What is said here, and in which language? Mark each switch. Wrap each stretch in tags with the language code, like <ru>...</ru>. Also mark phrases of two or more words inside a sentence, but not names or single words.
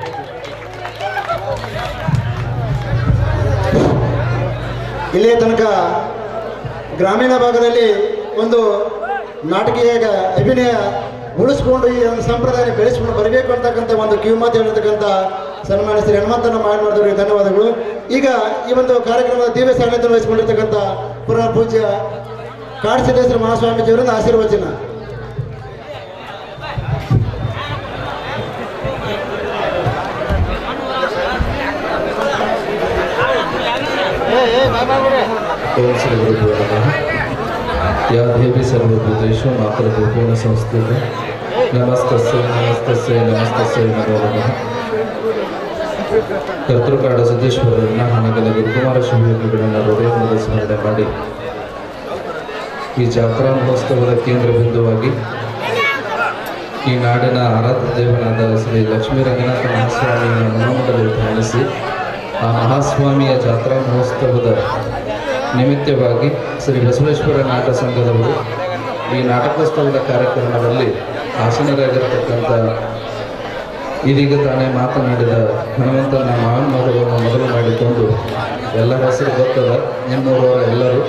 <kn>ಇಲ್ಲಿಯ ತನಕ ಗ್ರಾಮೀಣ ಭಾಗದಲ್ಲಿ ಒಂದು ನಾಟಕೀಯ ಅಭಿನಯ ಉಳಿಸ್ಕೊಂಡು ಈ ಒಂದು ಸಂಪ್ರದಾಯ ಬೆಳೆಸ್ಕೊಂಡು ಬರಬೇಕು ಅಂತಕ್ಕಂಥ ಒಂದು ಕಿವಿಮಾತು ಹೇಳಿರ್ತಕ್ಕಂಥ ಸನ್ಮಾನ್ಯ ಶ್ರೀ ಹನುಮಂತನ ಮಾಡಿದವರಿಗೆ ಧನ್ಯವಾದಗಳು. ಈಗ ಈ ಒಂದು ಕಾರ್ಯಕ್ರಮದ ದಿವ್ಯ ಸಾನ್ನಿಧ್ಯ ವಹಿಸಿಕೊಂಡಿರ್ತಕ್ಕಂಥ ಪುರ ಪೂಜ್ಯ ಕಾಡಸಿದ್ದೇಶ್ವರ ಮಹಾಸ್ವಾಮೀಜಿಯವರಿಂದ ಆಶೀರ್ವಚನ.</kn> <sa>ओम श्री गुरुभ्यो नमः। या देवी सर्वभूतेषु मातृरूपेण संस्थिता नमस्तस्यै नमो नमः।</sa> <kn>ಕರ್ತೃಕಾಡ ಸಿದ್ದೇಶ್ವರರನ್ನ ಹಣಗಲ ಗುರುಕುಮಾರ ಶಿವಯೋಗಿಗಳನ್ನ ಹೃದಯದಿಂದ ಸ್ಮರಣೆ ಮಾಡಿ ಈ ಜಾತ್ರಾ ಮಹೋತ್ಸವದ ಕೇಂದ್ರ ಬಿಂದುವಾಗಿ ಈ ನಾಡಿನ ಆರಾಧ್ಯ ದೇವನಾದ ಶ್ರೀ ಲಕ್ಷ್ಮೀ ರಂಗನಾಥ ಮಹಾಸ್ವಾಮಿಯನ್ನು ಮನೋಮಠದಲ್ಲಿ ಧ್ಯಾನಿಸಿ ಆ ಮಹಾಸ್ವಾಮಿಯ ಜಾತ್ರಾ ಮಹೋತ್ಸವದ ನಿಮಿತ್ತವಾಗಿ ಶ್ರೀ ಬಸವೇಶ್ವರ ನಾಟಕ ಸಂಘದವರು ಈ ನಾಟಕೋತ್ಸವದ ಕಾರ್ಯಕ್ರಮದಲ್ಲಿ ಆಸೀನರಾಗಿರ್ತಕ್ಕಂಥ ಇದೀಗ ತಾನೇ ಮಾತನಾಡಿದ ಹನುಮಂತನ ಮಾವನ ಮಗಳನ್ನು ಮೊದಲು ಮಾಡಿಕೊಂಡು ಎಲ್ಲರ ಹೆಸರು ಗೊತ್ತದ ನಿಮ್ಮೂರವರ ಎಲ್ಲರೂ.</kn>